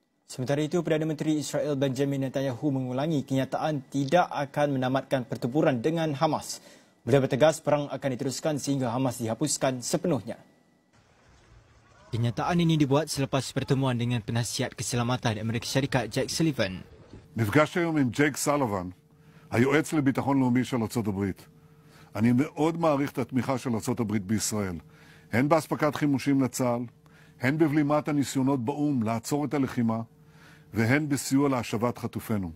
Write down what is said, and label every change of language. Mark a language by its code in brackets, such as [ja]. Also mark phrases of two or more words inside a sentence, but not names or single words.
[ms] Sementara itu, Perdana Menteri Israel Benjamin Netanyahu mengulangi kenyataan tidak akan menamatkan pertempuran dengan Hamas. Beliau bertegas perang akan diteruskan sehingga Hamas dihapuskan sepenuhnya. Kenyataan ini dibuat selepas pertemuan dengan penasihat keselamatan Amerika Syarikat Jake Sullivan. [he] נפגשתי היום עם ג'ייק סלוון, היועץ לביטחון לאומי של ארצות הברית. אני מאוד מעריך את התמיכה של ארצות הברית בישראל, הן באספקת חימושים לצה"ל, הן בבלימת הניסיונות באום לעצור את הלחימה, והן בסיוע להשבת חטופינו.